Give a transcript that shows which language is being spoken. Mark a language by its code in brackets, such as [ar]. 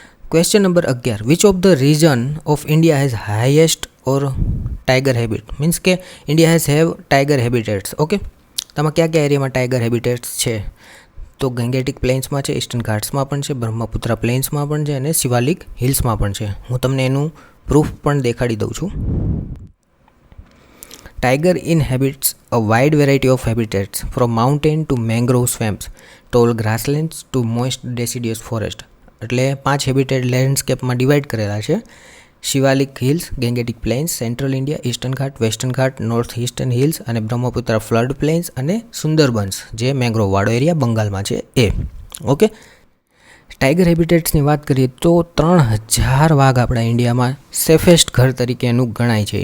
[en] Question number 11, which of the region of India has highest or tiger habit? Means કે India have tiger habitats. [gu] Okay, તેમાં કયા કયા એરિયામાં tiger હેબિટેટ્સ છે? તો ગેંગેટિક પ્લેન્સમાં છે, ઈસ્ટર્ન ઘાટ્સમાં પણ છે, બ્રહ્મપુત્રા પ્લેન્સમાં પણ છે અને શિવાલિક હિલ્સમાં પણ છે. હું તમને એનું પ્રૂફ પણ દેખાડી દઉં છું. [en] Tiger inhabits a wide variety of habitats from mountain to mangrove swamps, tall grasslands to moist deciduous forest. [gu] એટલે 5 હેબિટેટ લેન્ડસ્કેપમાં ડિવાઈડ કરેલા છે. Shivalik hills, ગેંગેટિક planes, central India, eastern ઘાટ, વેસ્ટર્ન ઘાટ, નોર્થ ઈસ્ટર્ન હિલ્સ અને બ્રહ્મપુત્રા ફ્લડ પ્લેન્સ અને સુંદરબન્સ જે mangrove વાળો area બંગાળમાં છે એ. Okay, tiger હેબિટેટ્સની વાત કરીએ તો 3000 વાઘ આપણા ઇન્ડિયામાં સેફેસ્ટ ઘર તરીકે એનું ગણાય છે.